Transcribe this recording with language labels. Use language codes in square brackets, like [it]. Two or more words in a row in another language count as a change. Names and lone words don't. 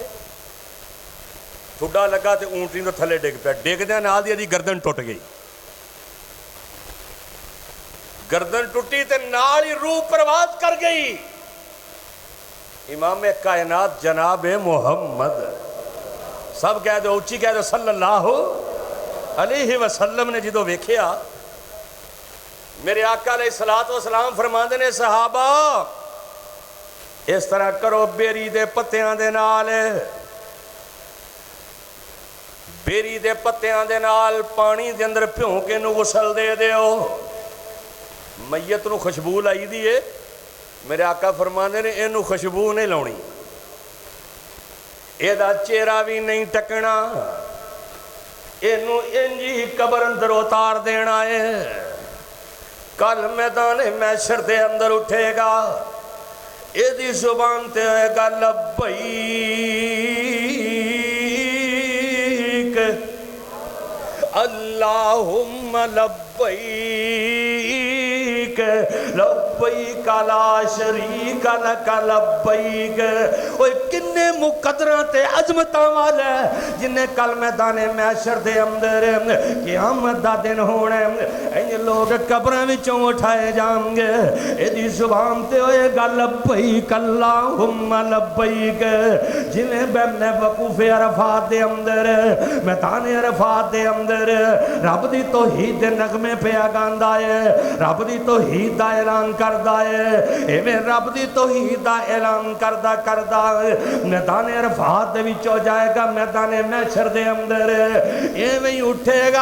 [pa] ٹھڈا لگا تو اونٹنی تو تھلے ڈگ پیا. ڈگدے نال دی ایہدی گردن ٹٹ گئی۔ گردن ٹٹی تے نال ہی روح پرواز کر گئی. امام کائنات جناب محمد سب کہہ دو اچی کہہ دو [ar] صلى الله عليه وسلم [pa] نے جو ویکھیا میرے آقا [ar] عليه الصلاة والسلام [pa] فرماندے نے صحابہ اس طرح کرو بیری دے پتیاں دے نال بیری دے پتیاں دے نال پانی دے اندر بھیوں کے نوں غسل دے دیو. میت نوں خوشبو لائی دی ہے. میرے آقا فرماندے نے ایہنوں خوشبو نہیں لاؤنی، ایہدا چہرہ بھی نہیں ٹکنا، ایہنوں انج ہی قبر اندر اتار دینا ہے. کل میدان محشر دے اندر اٹھےگا، ایہدی زبان تے ہوئےگا [ar] لبيك اللهم لبيك لبيك لا شريك لك لبيك. [pa] اوئے کنے مقدراں تے عظمتاں والا جنے کل میدان محشر دے اندر قیامت دا دن ہونا انج لوگ قبراں وچوں اٹھائے جانگے. ایہدی زبان تے ہوئےگا [ar] لبيك اللهم لبيك. [pa] جویں میں وقوف عرفات دے اندر میدان عرفات دے اندر رب دی توحید دے نغمے پیا گاندا ہے، رب دی توحید دا اعلان کردا ہے. ایویں رب دی توحید دا اعلان کردا کردا میدان عرفات دے وچوں جائےگا میدان محشر دے اندر ایویں ہی اٹھےگا.